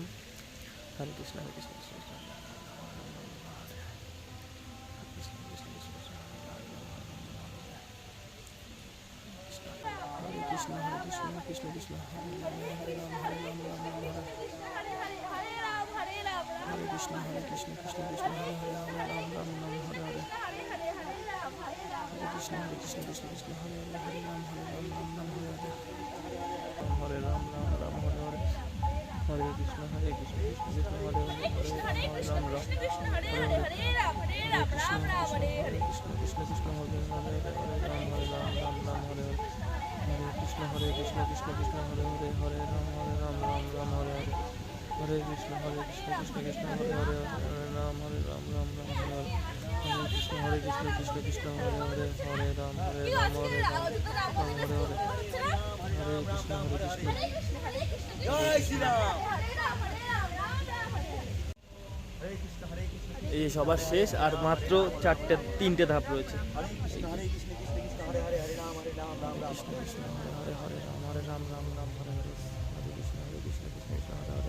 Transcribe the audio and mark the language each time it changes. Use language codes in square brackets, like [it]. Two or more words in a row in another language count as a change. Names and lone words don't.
[sa] হরে কৃষ্ণ হরে কৃষ্ণ কৃষ্ণ কৃষ্ণ হরে কৃষ্ণ হরে কৃষ্ণ কৃষ্ণ কৃষ্ণ হরে কৃষ্ণ হরে কৃষ্ণ কৃষ্ণ কৃষ্ণ হরে হরে রাম রাম রাম রাম হরে হরে হরে কৃষ্ণ কৃষ্ণ কৃষ্ণ হরে হরে হরে রাম রাম রাম হরে হরে হরে রাম রাম রাম হরে হরে হরে কৃষ্ণ কৃষ্ণ কৃষ্ণ হরে হরে হরে রাম রাম কৃষ্ণ হরে হরে হরে রাম রাম রাম হরে হরে কৃষ্ণ কৃষ্ণ কৃষ্ণ হরে হরে হরে রাম রাম রাম হরে হরে হরে কৃষ্ণ কৃষ্ণ কৃষ্ণ হরে হরে হরে রাম রাম রাম হরে হরে হরে কৃষ্ণ কৃষ্ণ কৃষ্ণ হরে হরে হরে রাম রাম রাম হরে হরে হরে কৃষ্ণ কৃষ্ণ কৃষ্ণ হরে হরে হরে রাম হরে রাম হরে হরে হরে কৃষ্ণ [bn] জয় শ্রীরাম। এই সবার শেষ আর মাত্র তিনটে ধাপ রয়েছে। [sa] হরে কৃষ্ণ কৃষ্ণ কৃষ্ণ হরে হরে হরে রাম রাম রাম কৃষ্ণ কৃষ্ণ হরে হরে রাম রাম রাম হরে হরে হরে কৃষ্ণ কৃষ্ণ কৃষ্ণ হরে হরে